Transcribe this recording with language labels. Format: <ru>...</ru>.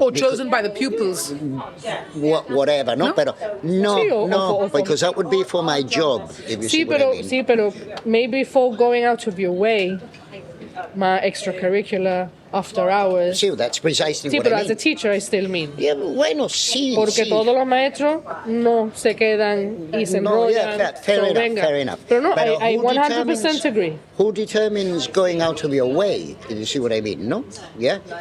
<en>Or chosen by the pupils. Whatever, no?</en> <es>Pero no,</es> <en>because that would be for my job, if you see what I mean.</en> <es>Sí, pero</es> <en>maybe for going out of your way, my extracurricular after hours. Sí, that's precisely what I mean.</en> <es>Sí, pero</es> <en>as a teacher I still mean. Yeah,</en> <es>bueno, sí. Porque todos los maestros no se quedan y se enrollan.</es> <en>Fair enough.</en> <es>Pero no,</es> <en>I 100% agree. Who determines going out of your way? You see what I mean, no? Yeah?</en>